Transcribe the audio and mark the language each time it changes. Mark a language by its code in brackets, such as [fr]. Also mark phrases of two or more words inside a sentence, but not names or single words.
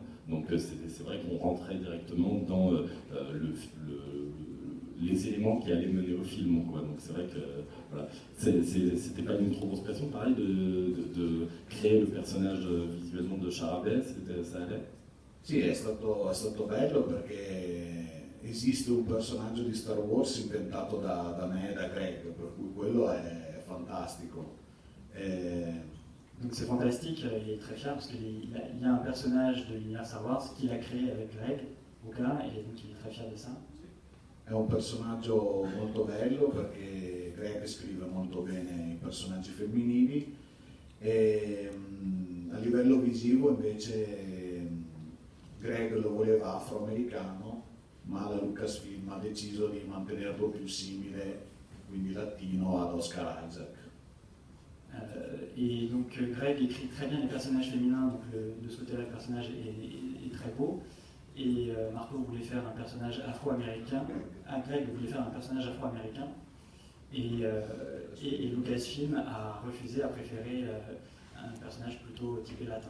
[fr] Donc c'est vrai qu'on rentrait directement dans les éléments qui allaient mener au film, quoi. Donc c'est vrai que voilà, c'était pas une trop grosse pression, pareil, de créer le personnage visuellement de Charabet, ça allait? [it] Sì, è stato bello perché esiste un personaggio di Star Wars inventato da me e da Greg, per cui quello è fantastico. [fr] Donc c'est fantastique, il est très fier parce qu'il y a un personnage de l'univers Star Wars qu'il a créé avec Greg Rucka et donc il est très fier de ça. [it] È un personaggio molto bello perché Greg scrive molto bene i personaggi femminili e a livello visivo invece Greg lo voleva afroamericano, ma la Lucasfilm ha deciso di mantenerlo più simile, quindi latino, ad Oscar Isaac. [fr] Et donc Greg écrit très bien les personnages féminins, donc de ce côté-là le personnage est très beau. Et Marco voulait faire un personnage afro-américain, Greg voulait faire un personnage afro-américain, et Lucasfilm a refusé, a préféré un personnage plutôt typé latin.